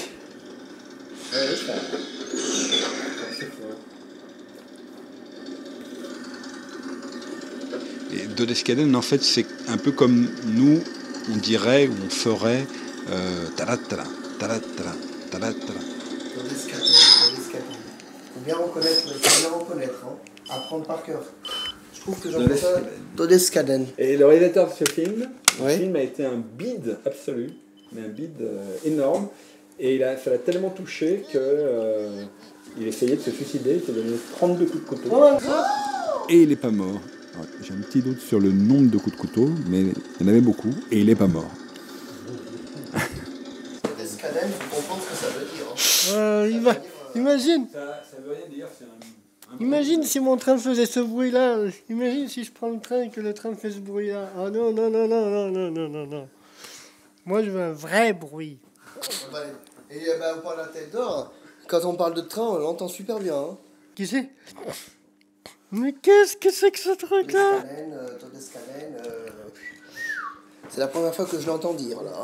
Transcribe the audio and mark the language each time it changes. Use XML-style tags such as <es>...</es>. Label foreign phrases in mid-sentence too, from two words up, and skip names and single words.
<fr>Ouais, ça. C'est fort. Et Dodescaden, en fait, c'est un peu comme nous, on dirait ou on ferait talat tala, talat tala, talat tala. Faut bien bien reconnaître, hein. Apprendre par cœur. Je trouve que j'en fais ça. Todeskaden. Et le réalisateur de ce film, Ouais. le film a été un bide absolu, mais un bide énorme. Et ça l'a tellement touché que il essayait de se suicider, il s'est donné 32 coups de couteau. Et il n'est pas mort. Ouais, j'ai un petit doute sur le nombre de coups de couteau, mais il y en avait beaucoup, et il n'est pas mort. Todeskaden, faut comprendre ce que ça veut dire. Hein. Imagine, Ça veut rien dire, c'est imagine si mon train faisait ce bruit-là. Imagine si je prends le train et que le train fait ce bruit-là. Ah non, non, non, non, non, non, non, non, non. Moi, je veux un vrai bruit. Et on parle d'un tel d'or. Quand on parle de train, on l'entend super bien. Hein. Qui c'est? Mais qu'est-ce que c'est que ce truc-là? Todeskaden, c'est la première fois que je l'entends dire là.</fr>